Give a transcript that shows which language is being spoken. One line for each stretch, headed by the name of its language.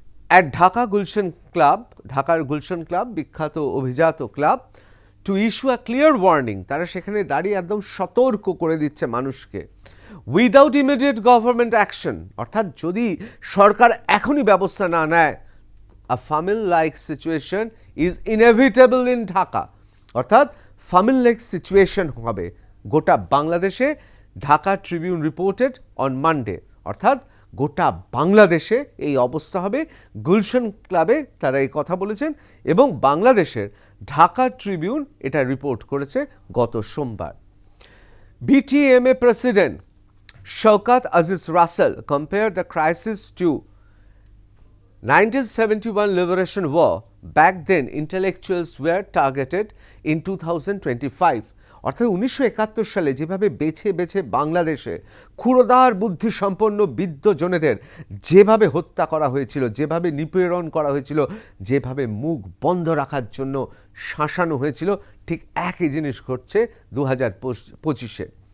Bangla: At Dhaka Gulshan club, ঢাকার Gulshan club, বিখ্যাত অভিজাত club,
English: to issue a clear warning,
Bangla: তারা সেখানে দাঁড়িয়ে একদম সতর্ক করে দিচ্ছে মানুষকে,
English: without immediate government action,
Bangla: অর্থাৎ যদি সরকার এখনই ব্যবস্থা না নেয়,
English: a famine like situation is inevitable in Dhaka,
Bangla: অর্থাৎ ফামিন লাইক সিচুয়েশন হবে গোটা বাংলাদেশে। Dhaka Tribune
English: reported on Monday,
Bangla: অর্থাৎ গোটা বাংলাদেশে এই অবস্থা হবে। গুলশান ক্লাবে তারা এই কথা বলেছেন এবং বাংলাদেশের ঢাকা ট্রিবিউন এটা রিপোর্ট করেছে গত সোমবার।
English: BTMA president Showkat Aziz Russell compared the crisis to 1971 liberation war. Back then intellectuals were targeted in 2025,
Bangla: অর্থাৎ 1971 সালে যেভাবে বেছে বেছে বাংলাদেশে ক্ষুরধার বুদ্ধিসম্পন্ন বিদ্বজনেদের যেভাবে হত্যা করা হয়েছিল, যেভাবে নিপীড়ন করা হয়েছিল, যেভাবে মুখ বন্ধ রাখার জন্য শাসানো হয়েছিল, ঠিক একই জিনিস ঘটছে 2025-এ।